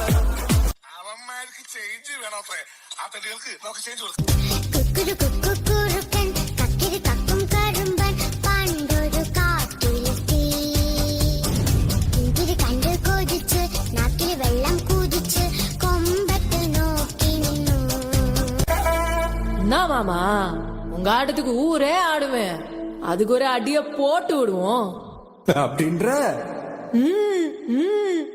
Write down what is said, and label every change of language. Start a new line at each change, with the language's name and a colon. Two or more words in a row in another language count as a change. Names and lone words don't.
Malayalam: അവന്മാർക്ക് ചേഞ്ച് വേണോത്രേ. ആ തടികൾക്ക് നമുക്ക് ചേഞ്ച് കൊടുക്കാം. കുക്കുരു കുക്കുറുക്കൻ കക്കിരി കക്കും കരുമ്പൻ പണ്ടൊരു കാട്ടിലെത്തി കിങ്കിരി കണ്ട് കൊതിച്ച് നാക്കിൽ വെള്ളം കുതിച്ച് കൊമ്പത്ത് നോക്കി നിന്നു.
Tamil: என்ன மாமா உங்க ஆட்டத்துக்கு ஊரே ஆடுவேன், அதுக்கு ஒரு அடிய போட்டு விடுவோம் அப்படின்ற ம், ம்.